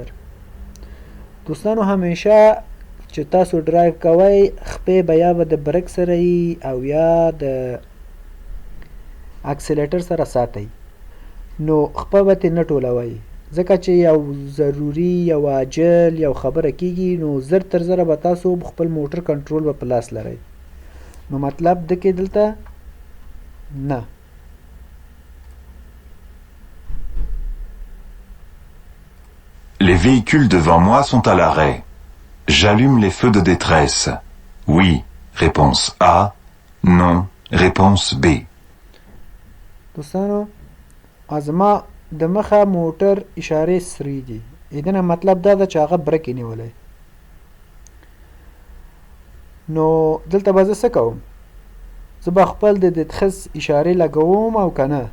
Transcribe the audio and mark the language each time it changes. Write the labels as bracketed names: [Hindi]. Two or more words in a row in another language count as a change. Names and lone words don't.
[Pashto] دوستانو همیشه چې تاسو ډرایو کوئ خپې به یا به د بریک سره یي او یا د اکسلیټر سره ساتئ نو خپه به ترې نه ټولوئ ځکه چې یو ضروري یو عاجل یو خبره کېږي نو زر تر زره به تاسو خپل موټر کنټرول به په لاس لرئ. نو مطلب ده کې دلته نه. [French] Les véhicules devant moi sont à l'arrêt. J'allume les feux de détresse. Oui, réponse A. Non, réponse B. [Pashto] دوستانو ازما د مخه موټر اشارې سرې دي. دنه مطلب دا ده چې هغه برک یې نیولی. نو دلته به زه څه کوم؟ زه به خپل د دتخس اشارې لګوم او که نه؟